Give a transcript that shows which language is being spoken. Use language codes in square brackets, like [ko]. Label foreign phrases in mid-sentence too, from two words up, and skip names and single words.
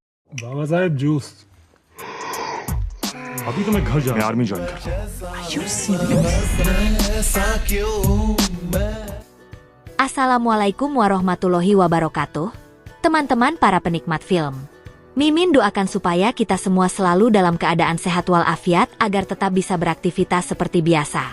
[hi] बाबा साहेब जूस। अभी तो मैं घर जा मैं रहा हूँ। आर्मी ज्वाइन कर रहा हूँ। [ar] السلام عليكم ورحمة الله وبركاته. [id] Teman-teman para penikmat film. Mimin doakan supaya kita semua selalu dalam keadaan sehat walafiat agar tetap bisa beraktivitas seperti biasa.